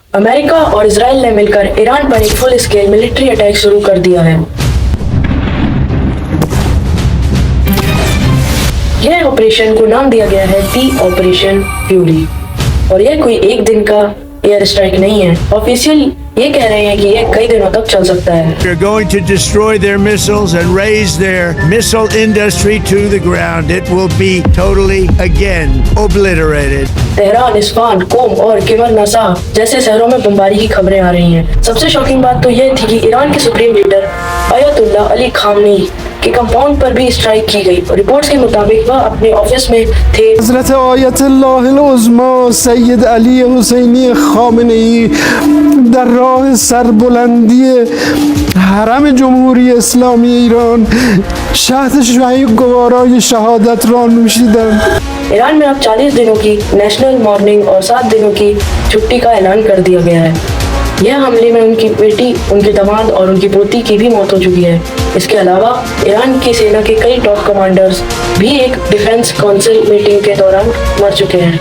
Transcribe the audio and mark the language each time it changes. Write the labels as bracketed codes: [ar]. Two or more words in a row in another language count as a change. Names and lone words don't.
[hi] अमेरिका और इजराइल ने मिलकर ईरान पर एक [en] full scale military attack [hi] शुरू कर दिया है। यह ऑपरेशन को नाम दिया गया है टी ऑपरेशन फ्यूरी और यह कोई एक दिन का [en] air strike [hi] नहीं है। ऑफिशियल ये कह रहे हैं कि यह कई दिनों तक चल सकता है। [en] They're going to destroy their missiles and raise their missile industry to the ground. It will be totally again obliterated. [hi] तेहरान, इस्फहान, कोम और किमर नसा जैसे शहरों में बमबारी की खबरें आ रही हैं। सबसे शॉकिंग बात तो यह थी कि ईरान के [en] supreme leader [hi] अयतुल्लाह अली खामनेई के कंपाउंड पर भी स्ट्राइक की गई और रिपोर्ट्स के मुताबिक वह अपने ऑफिस में थे। [fa] حضرت آیت‌الله عظمی سید علی حسینی خامنه‌ای در راه سربلندی حرم جمهوری اسلامی ایران شهد شهید گوارای شهادت را نوشیدند. [hi] ईरान में अब 40 दिनों की [en] national mourning [hi] और 7 दिनों की छुट्टी का ऐलान कर दिया गया है। यह हमले में उनकी बेटी, उनके दामाद और उनकी पोती की भी मौत हो चुकी है। इसके अलावा ईरान की सेना के कई [en] top commanders [hi] भी एक [en] defence council meeting [hi] के दौरान मर चुके हैं।